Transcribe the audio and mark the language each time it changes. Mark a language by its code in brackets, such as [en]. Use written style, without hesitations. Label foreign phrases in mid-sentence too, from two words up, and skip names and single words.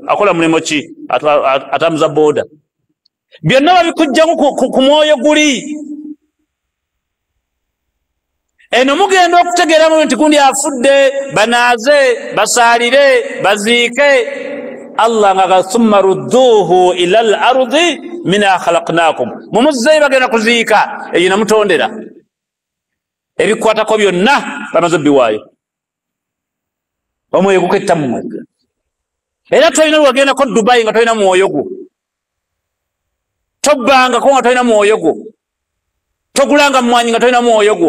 [lg] Akola mulimu ki? Atambuza boda. Byonna babikujjaku ku mwoyo guli. Eno mugenda okutegeeramu nti gundi afudde, banaaze, basaalire, baziike. [ar] Allah nga ثم ردوه إلى الأرض منها خلقناكم. [lg] Mumuzzeeyo bagenda kuziika, eyo namutondera. Ebikwatako byonna bamaze biwaayo. Omwoyo guketta mu mwe. Era tolina lwagendako Dubai nga tolina mwoyo gwo. Tobbangako nga tolina mwoyo gwo. Togulanga mmwanyi nga tolina mwoyo gwo.